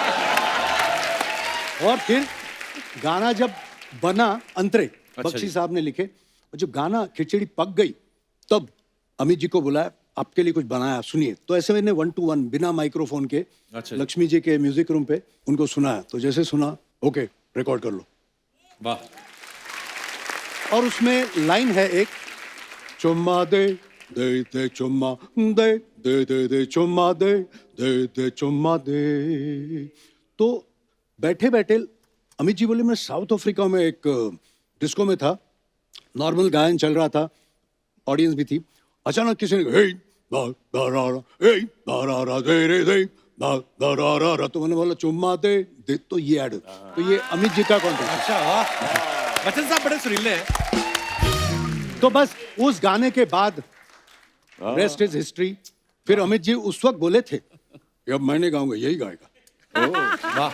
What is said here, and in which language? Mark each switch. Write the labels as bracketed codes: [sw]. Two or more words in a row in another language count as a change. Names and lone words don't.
[hi] और फिर गाना जब बना अंतरे, बख्शी साहब ने लिखे, और जब गाना खिचड़ी पक गई तब अमित जी को बुलाया, आपके लिए कुछ बनाया सुनिए। तो ऐसे मैंने 1 to 1 बिना माइक्रोफोन के लक्ष्मी जी के म्यूजिक रूम पे उनको सुनाया। तो जैसे सुना ओके रिकॉर्ड कर लो। वाह। और उसमें लाइन है एक, चुम्मा दे दे दे चुम्मा दे दे दे दे चुम्मा दे दे दे चुम्मा दे। तो बैठे बैठे अमित जी बोले मैं साउथ अफ्रीका में एक डिस्को में था, नॉर्मल गायन चल रहा था, ऑडियंस भी थी। अचानक किसी ने हे दा दा रा रा, हे दा रा रा दे रे दे दा दा रा रा रा। तो मैंने बोला चुम्मा दे दे, तो ये ऐड, तो ये अमित जी का कॉन्टेक्ट। अच्छा वाह, बच्चन साहब बड़े सुरीले हैं। तो बस उस गाने के बाद [en] rest is history. [hi] फिर अमित जी उस वक्त बोले थे अब मैंने गाऊंगा यही गाएगा। वाह।